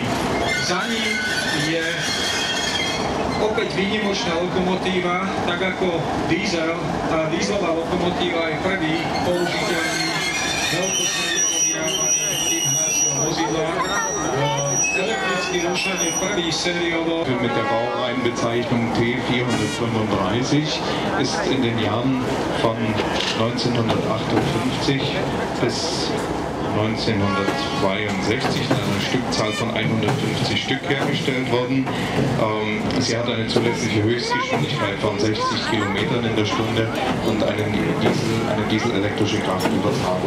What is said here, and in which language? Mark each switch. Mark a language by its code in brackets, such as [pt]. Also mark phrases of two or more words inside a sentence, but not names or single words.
[sk] Za ním je opäť výnimočná lokomotíva, tak ako diesel. Tá dieselová lokomotíva je prvý použiteľný veľkosériovo vyrábaný typ hnacieho vozidla. Elektrický rušeň je prvý sériovo. [de] Mit der Baureihenbezeichnung T435 ist in den Jahren von 1958 bis 1962 in einer Stückzahl von 150 Stück hergestellt worden. Sie hat eine zulässige Höchstgeschwindigkeit von 60 Kilometern in der Stunde und eine dieselelektrische Kraftübertragung.